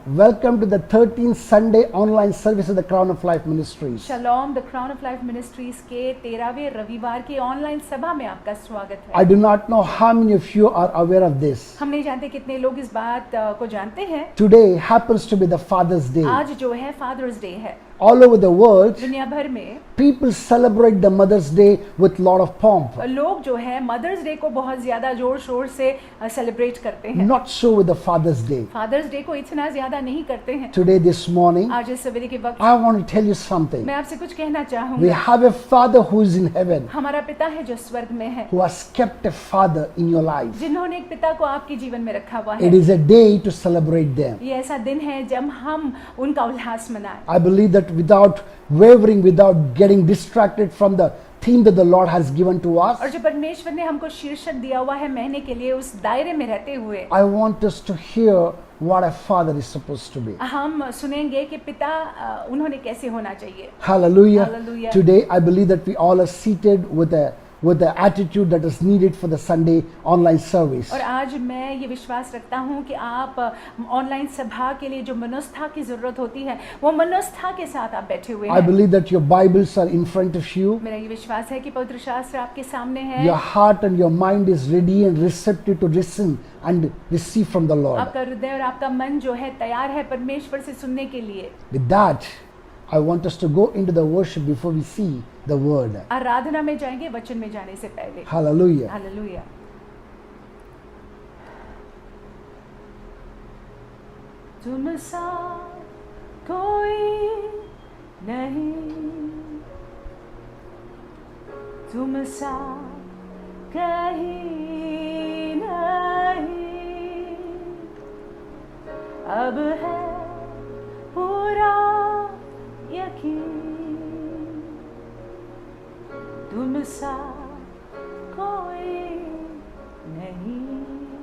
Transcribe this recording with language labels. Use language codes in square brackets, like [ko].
[en] Welcome to the 13th Sunday online service of the Crown of Life Ministries. [hi] शलोम the crown of life ministries के 13वें रविवार की online सभा में आपका स्वागत है। [en] I do not know how many of you are aware of this. [hi] हम नहीं जानते कितने लोग इस बात को जानते हैं। [en] Today happens to be the Father's Day. [hi] आज जो है फादर्स डे है। [en] All over the world, [hi] दुनिया भर में [en] people celebrate the Mother's Day with lot of pomp. [hi] लोग जो है मदर्स डे को बहुत ज्यादा जोर शोर से सेलिब्रेट करते हैं। [en] Not so with the Father's Day. [hi] Fathers day को इतना ज्यादा नहीं करते हैं। [en] Today, this morning, [hi] आज इस सवेरे के वक्त [en] I want to tell you something. [hi] मैं आपसे कुछ कहना [en] We [hi] चाहूंगा। [en] have a Father who is in heaven, [hi] हमारा पिता है जो स्वर्ग में है, [en] who has kept a Father in your life. [hi] जिन्होंने एक पिता को आपके जीवन में रखा हुआ [en] It [hi] है। [en] is a day to celebrate them. [hi] ये ऐसा दिन है जब हम उनका उल्लास मनाएं। [en] I believe that without wavering, without getting distracted from the theme that the Lord has given to us, [hi] और जो परमेश्वर ने हमको शीर्षक दिया हुआ है महीने के लिए, उस दायरे में रहते हुए [en] I want us to hear what a father is supposed to be. [hi] हम सुनेंगे कि पिता उन्होंने कैसे होना चाहिए। [en] Hallelujah. Hallelujah. Today, I believe that we all are seated with the attitude that is needed for the Sunday online service. [hi] और आज मैं ये विश्वास रखता हूँ कि आप ऑनलाइन सभा के लिए जो मनोस्था की जरूरत होती है, वो मनोस्था के साथ आप बैठे हुए [en] I [hi] हैं। [en] believe that your Bibles are in front of you. [hi] मेरा ये विश्वास है कि पवित्र शास्त्र आपके सामने है। [en] Your heart and your mind is ready and receptive to listen and receive from the Lord. [hi] आपका हृदय और आपका मन जो है तैयार है परमेश्वर से सुनने के लिए। [en] With that, I want us to go into the worship before we see the word. [hi] आराधना में जाएंगे वचन में जाने से पहले। [en] Hallelujah. [hi] हालेलुया। तुम सा कोई नहीं, तुम सा कहीं नहीं, अब है पूरा यकीन, तुम सा कोई नहीं।